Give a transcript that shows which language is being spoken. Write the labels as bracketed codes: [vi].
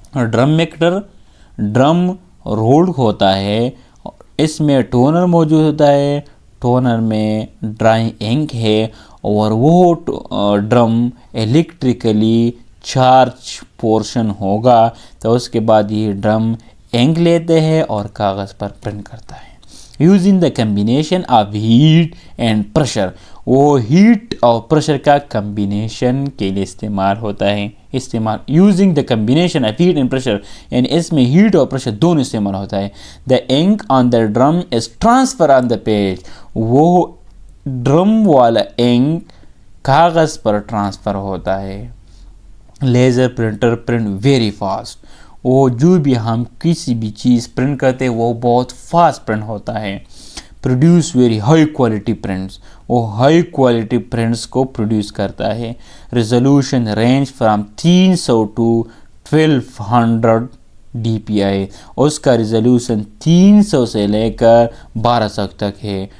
[ur] Drum maker, drum ruled ہوتا ہے، اس میں ٹونر موجود ہوتا ہے، ٹونر میں ڈرائی انک ہے اور وہ ڈرم الیکٹریکلی چارج پورشن ہوگا، تو اس کے بعد یہ ڈرم انک لیتے ہیں اور کاغذ پر پرنٹ کرتا ہے. [en] using the combination of heat and pressure, [ur] وہ ہیٹ اور پریشر کا کمبینیشن کے لیے استعمال ہوتا ہے. [en] using the combination of heat and pressure, [ur] یعنی اس میں ہیٹ اور پریشر دونوں استعمال ہوتا ہے. [en] the ink on the drum is transfer on the page, [ur] وہ ڈرم والا انک کاغذ پر ٹرانسفر ہوتا ہے. [en] laser printer print very fast, [ur] وہ جو بھی ہم کسی بھی چیز پرنٹ کرتے ہیں وہ بہت فاسٹ پرنٹ ہوتا ہے. [en] produce very high quality prints, [ur] وہ ہائی کوالٹی پرنٹس کو پروڈیوس کرتا ہے. [en] resolution range from 300 to 1200 DPI، [ur] اس کا ریزولوشن 300 سے لے کر 1200 تک ہے.